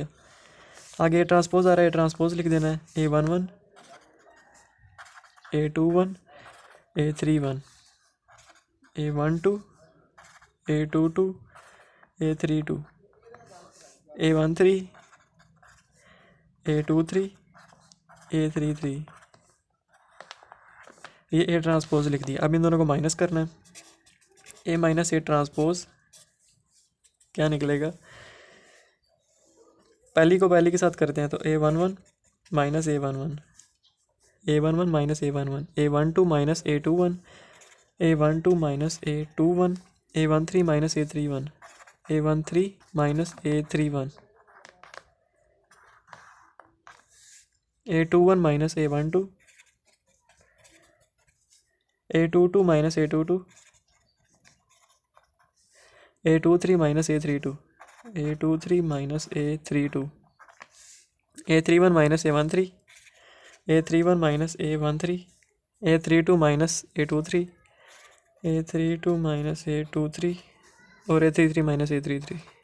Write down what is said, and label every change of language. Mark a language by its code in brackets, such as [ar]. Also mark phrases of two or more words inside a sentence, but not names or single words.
[hi] आगे ट्रांसपोज आ रहा है, ट्रांसपोज लिख देना है, A11 A21 A31, A12 A22 A32, A13 A23 A33, ये A ट्रांसपोज लिख दिया। अब इन दोनों को माइनस करना है, A-A ट्रांसपोज क्या निकलेगा, पहली को पहली के साथ करते हैं, तो A11 माइनस A11, A11 माइनस A11, A12 माइनस A21, A12 माइनस A21, A13 माइनस A31, A13 माइनस A31, A21 माइनस A12, A22 माइनस A22, A23 माइनस A32, A23 माइनस A32, A31 माइनस A13, A31 माइनस A13, A32 माइनस A23, A32 माइनस A23 और A33 माइनस A33।